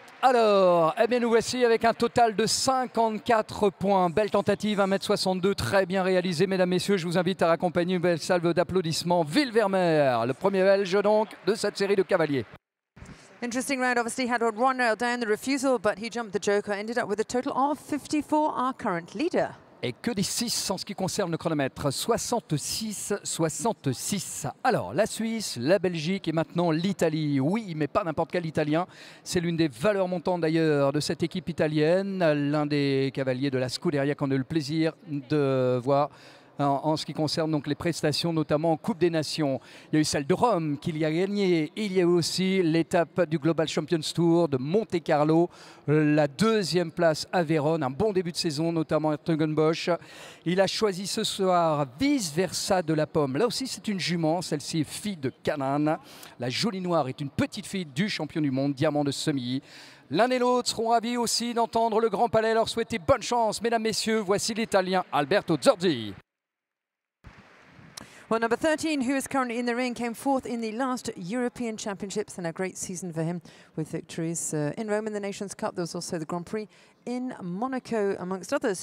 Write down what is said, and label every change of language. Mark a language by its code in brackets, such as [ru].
[fr] Alors, eh bien nous voici avec un total de 54 points. Belle tentative, 1m62, très bien réalisé, mesdames, messieurs. Je vous invite à raccompagner une belle salve d'applaudissements. Villevermeer, le premier belge donc de cette série de cavaliers. [en] Interesting round, obviously had one rail down the refusal, but he jumped the joker, ended up with a total of 54, our current leader. [fr] Et que des 6 en ce qui concerne le chronomètre, 66-66. Alors, la Suisse, la Belgique et maintenant l'Italie. Oui, mais pas n'importe quel Italien. C'est l'une des valeurs montantes d'ailleurs de cette équipe italienne. L'un des cavaliers de la Scuderia qu'on a eu le plaisir de voir en ce qui concerne donc les prestations, notamment en Coupe des Nations. Il y a eu celle de Rome qu'il y a gagné. Il y a eu aussi l'étape du Global Champions Tour de Monte-Carlo, la deuxième place à Vérone, un bon début de saison, notamment à Tegenbosch. Il a choisi ce soir Vice Versa de la Pomme. Là aussi, c'est une jument. Celle-ci est fille de Canaan. La Jolie Noire est une petite fille du champion du monde, Diamant de Semilly. L'un et l'autre seront ravis aussi d'entendre le Grand Palais leur souhaiter bonne chance. Mesdames, messieurs, voici l'Italien Alberto Zorzi. [en] Well, number 13, who is currently in the ring, came fourth in the last European Championships, and a great season for him with victories in Rome in the Nations Cup. There was also the Grand Prix in Monaco, amongst others.